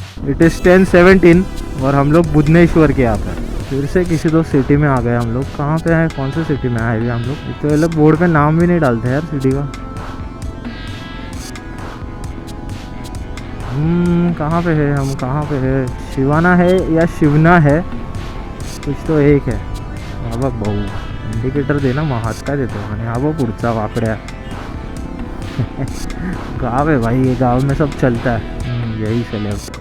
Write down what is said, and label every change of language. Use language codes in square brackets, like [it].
[en] it is [hi] 10:17 और हम लोग बुधनेश्वर के यहाँ पे फिर से किसी तो सिटी में आ गए हम लोग। कहाँ पे हैं, कौन से सिटी में आए हुए हम लोग, तो ये लोग बोर्ड पे नाम भी नहीं डालते यार सिटी का। कहाँ पे है हम, कहाँ पे है, शिवाना है या शिवना है, कुछ तो एक है। [mr] हा बघ भाऊ इंडिकेटर दे ना, मग हात काय देतो। आणि हा बघ पुढचा [hi] वाकड्या गाँव है भाई, ये गाँव में सब चलता है, यही चले।